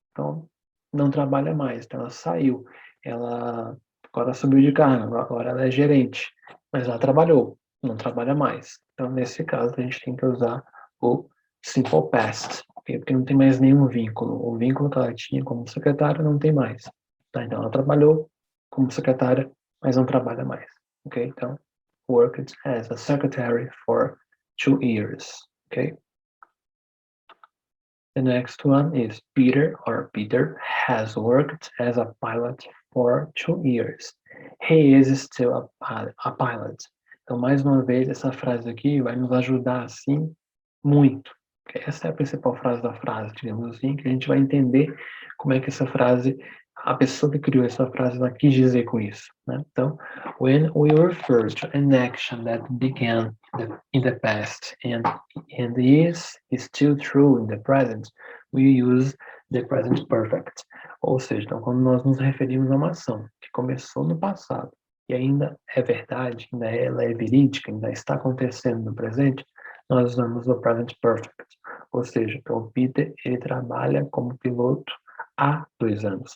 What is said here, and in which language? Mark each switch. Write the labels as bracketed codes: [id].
[pt] Então, não trabalha mais. Então, ela saiu. Ela agora subiu de cargo, agora ela é gerente. Mas ela trabalhou, não trabalha mais. Então, nesse caso, a gente tem que usar o simple past. Okay? Porque não tem mais nenhum vínculo. O vínculo que ela tinha como secretária não tem mais. Tá? Então, ela trabalhou como secretária, mas não trabalha mais. [en] Okay? Então, worked as a secretary for 2 years. Okay? The next one is Peter has worked as a pilot for 2 years. He is still a pilot. [pt] Então, mais uma vez, essa frase aqui vai nos ajudar, assim, muito. Essa é a principal frase da frase, digamos assim, que a gente vai entender como é que essa frase, a pessoa que criou essa frase, ela quis dizer com isso, né? [en] Então, when we refer to an action that began in the past and is still true in the present, we use the present perfect. [pt] Ou seja, então, quando nós nos referimos a uma ação que começou no passado e ainda é verdade, ainda ela é verídica, ainda está acontecendo no presente, nós usamos o present perfect. Ou seja, então, o Peter, ele trabalha como piloto há 2 anos.